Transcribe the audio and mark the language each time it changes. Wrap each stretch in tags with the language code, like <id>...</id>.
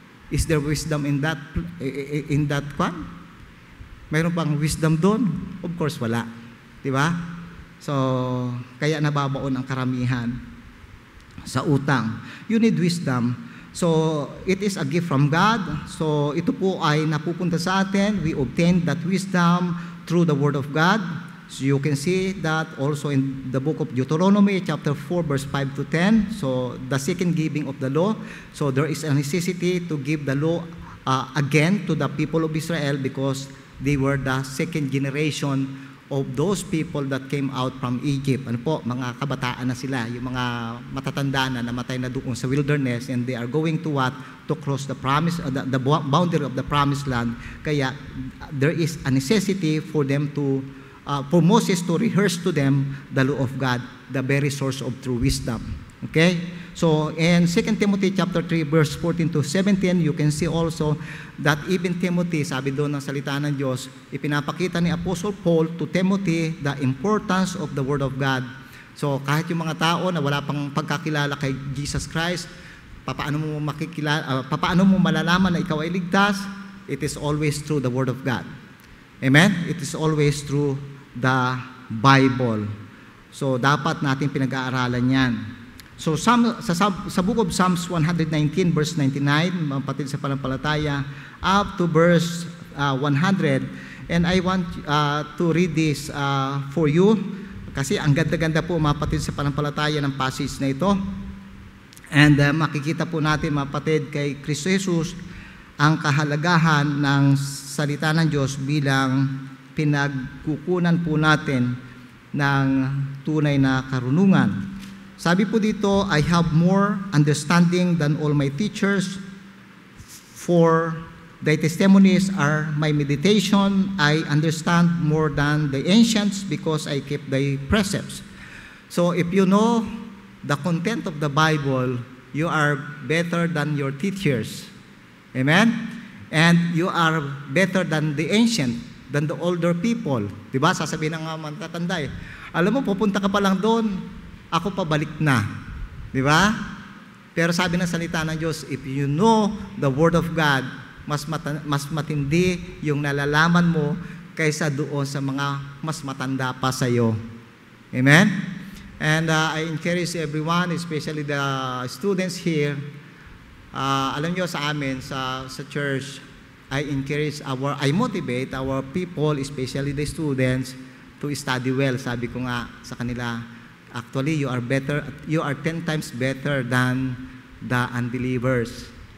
<en>Is there wisdom in that one?</en> <tl>Mayroon pang wisdom doon?</tl> <en>Of course,</en> <tl>wala. Di ba? So, kaya nababaon ang karamihan sa utang.</tl> <en>You need wisdom. So, it is a gift from God.</en> <tl>So, ito po ay napupunta sa atin.</tl> <en>We obtain that wisdom through the Word of God. So, you can see that also in the book of Deuteronomy, chapter 4, verse 5 to 10. So, the second giving of the law. So, there is a necessity to give the law again to the people of Israel because they were the second generation of those people that came out from Egypt.</en> <tl>Ano po, mga kabataan na sila, yung mga matatanda na namatay na doon sa wilderness,</tl> <en>and they are going to what? To cross the promise, the boundary of the promised land. Kaya there is a necessity for them to, for Moses to rehearse to them the law of God, the very source of true wisdom. Okay? So, in 2 Timothy chapter 3, verse 14 to 17, you can see also that even Timothy,</en> <tl>sabi doon ng salita ng Diyos, ipinapakita ni Apostle</tl> <en>Paul to Timothy the importance of the Word of God.</en> <tl>So, kahit yung mga tao na wala pang pagkakilala kay Jesus Christ, paano mo malalaman na ikaw ay ligtas?</tl> <en>It is always through the Word of God. Amen? It is always through the Bible.</en> <tl>So, dapat natin pinag-aaralan yan.</tl> <en>So sa book of Psalms 119 verse 99,</en> <tl>mga kapatid sa panampalataya,</tl> <en>up to verse 100, and I want to read this for you</en> <tl>kasi ang ganda-ganda po mga kapatid sa panampalataya ng passage na ito. And makikita po natin mga kapatid kay Kristo Jesus ang kahalagahan ng salita ng Diyos bilang pinagkukunan po natin ng tunay na karunungan.</tl> <en>Sabi po dito, I have more understanding than all my teachers, for thy testimonies are my meditation. I understand more than the ancients because I keep thy precepts. So if you know the content of the Bible, you are better than your teachers. Amen? And you are better than the ancient, than the older people.</en> <tl>Diba? Sasabihin ng matatanda eh. Alam mo, pupunta ka pa lang doon, ako pabalik na. Di ba? Pero sabi ng salita ng Diyos,</tl> <en>if you know the Word of God,</en> <tl>mas matindi yung nalalaman mo kaysa doon sa mga mas matanda pa sa iyo.</tl> <en>Amen? And I encourage everyone, especially the students here,</en> <tl>alam nyo sa amin, sa</tl> <en>church, I motivate our people, especially the students, to study well.</en> <tl>Sabi ko nga sa kanila,</tl> <en>actually, you are 10 times better than the unbelievers.</en>